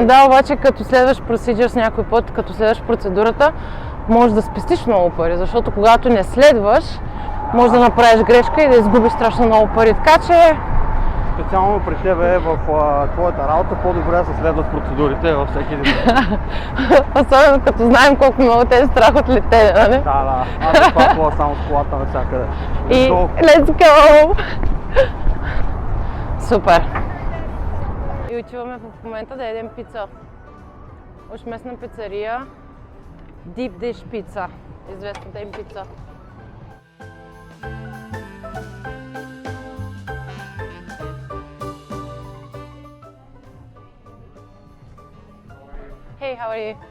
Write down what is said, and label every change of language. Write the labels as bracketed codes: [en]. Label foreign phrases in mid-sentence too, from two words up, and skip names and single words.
[bg] Да, обаче като следваш procedures някой път, като следваш процедурата, може да спестиш много пари, защото когато не следваш, може да направиш грешка и да изгубиш страшно много пари. Така че Специално при тебе в твоята работа по-добре да се следват процедурите във всеки един. особено като знаем колко много те е страх от летене, нали? Да, аз съм пакувал само с колата навсякъде. И [en] Let's go! let's go! [bg] Супер! И отиваме в момента да ядем пица. Уж местна пицария [en] Deep Dish Pizza. [bg] Известната им пица. [en] Hey, how are you?